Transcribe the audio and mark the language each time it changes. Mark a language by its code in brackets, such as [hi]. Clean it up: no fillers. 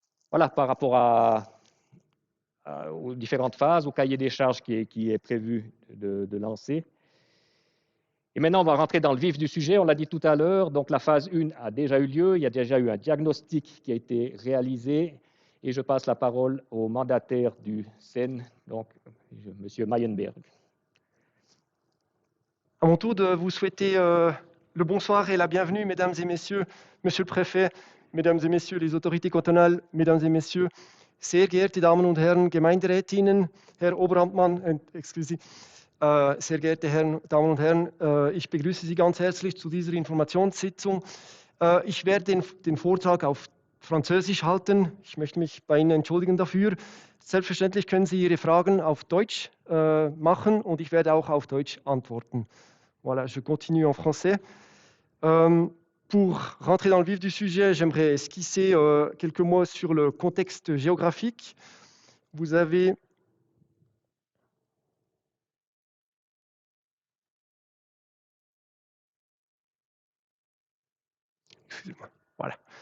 [fr] Voilà, par rapport aux différentes phases, au cahier des charges qui est prévu de lancer. Et maintenant, on va rentrer dans le vif du sujet. On l'a dit tout à l'heure, donc la phase 1 a déjà eu lieu. Il y a déjà eu un diagnostic qui a été réalisé. Et je passe la parole au mandataire du SEN, donc M. Mayenberg. À mon tour de vous souhaiter le bonsoir et la bienvenue, mesdames et messieurs, monsieur le préfet, mesdames et messieurs les autorités cantonales, mesdames et messieurs, [de] sehr geehrte Damen und Herren Gemeinderätinnen, Herr Oberamtmann, sehr geehrte Damen und Herren, ich begrüße Sie ganz herzlich zu dieser Informationssitzung. Ich werde den Vortrag auf Französisch halten. Ich möchte mich bei Ihnen entschuldigen dafür. Selbstverständlich können Sie Ihre Fragen auf Deutsch machen und ich werde auch auf Deutsch antworten. [fr] Voilà, je continue en français. Pour rentrer dans le vif du sujet, j'aimerais esquisser quelques mots sur le contexte géographique. Vous avez voilà.